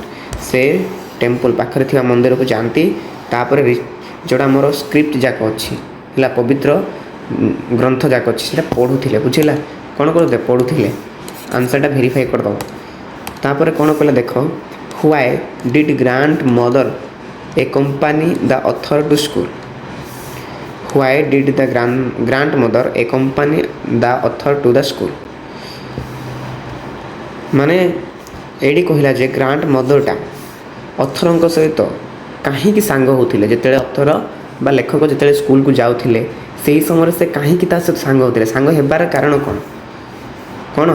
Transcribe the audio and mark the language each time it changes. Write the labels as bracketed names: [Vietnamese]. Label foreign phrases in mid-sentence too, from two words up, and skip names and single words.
[Odia] ସେ ଟେମ୍ପଲ୍ ପାଖରେ ଥିବା ମନ୍ଦିରକୁ ଯାଆନ୍ତି, ତାପରେ ଯେଉଁଟା ଆମର ସ୍କ୍ରିପ୍ଟ ଯାକ ଅଛି ହେଲା, ପବିତ୍ର ଗ୍ରନ୍ଥ ଯାକ ଅଛି, ସେଇଟା ପଢ଼ୁଥିଲେ, ବୁଝିଲା, କ'ଣ କରୁଥିଲେ? [English] ପଢ଼ୁଥିଲେ। answer-ta verify [Odia] କରିଦେବ। ତାପରେ କ'ଣ କହିଲା ଦେଖ, [English] why did grand mother accompany the author to school, Why did the grandmother accompany the author to the school? [Odia] ମାନେ ଏଇଠି କହିଲା ଯେ [English] grand mother-ta [Odia] ଅଥରଙ୍କ ସହିତ କାହିଁକି ସାଙ୍ଗ ହେଉଥିଲେ? ଯେତେବେଳେ ଅଥର ବା ଲେଖକ ଯେତେବେଳେ ସ୍କୁଲକୁ ଯାଉଥିଲେ ସେହି ସମୟରେ ସେ କାହିଁକି ତା ସହିତ ସାଙ୍ଗ ହେଉଥିଲେ? ସାଙ୍ଗ ହେବାର କାରଣ କ'ଣ?